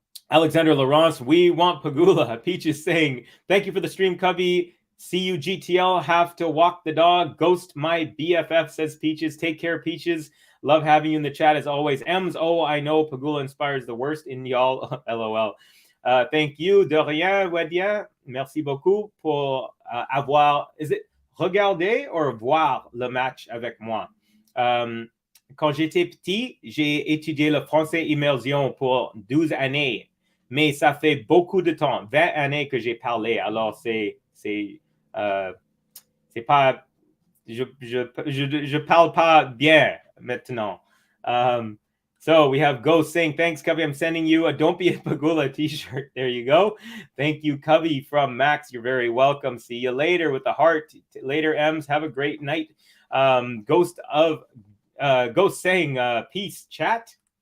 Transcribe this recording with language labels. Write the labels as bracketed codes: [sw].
[en] Alexander Laurence, we want Pegula. Peach is saying, thank you for the stream, Covey. See you, GTL. Have to walk the dog. Ghost, my BFF, says Peaches. Take care, Peaches. Love having you in the chat as always. Ems, oh, I know Pegula inspires the worst in y'all. LOL. Thank you, [fr] de rien, [en] Wedia. [fr] Merci beaucoup pour avoir, [en] is it [fr] regarder [en] or [fr] voir le match avec moi? Quand j'étais petit, j'ai étudié le français immersion pour 12 années, mais ça fait beaucoup de temps, 20 années que j'ai parlé, alors c'est pas, je parle pas bien maintenant. [en] So we have Ghost saying, thanks, Covey. I'm sending you a Don't Be a Pegula t-shirt. There you go. Thank you, Covey from Max. You're very welcome. See you later with the heart. Later, Ems. Have a great night. Ghost saying, peace, chat.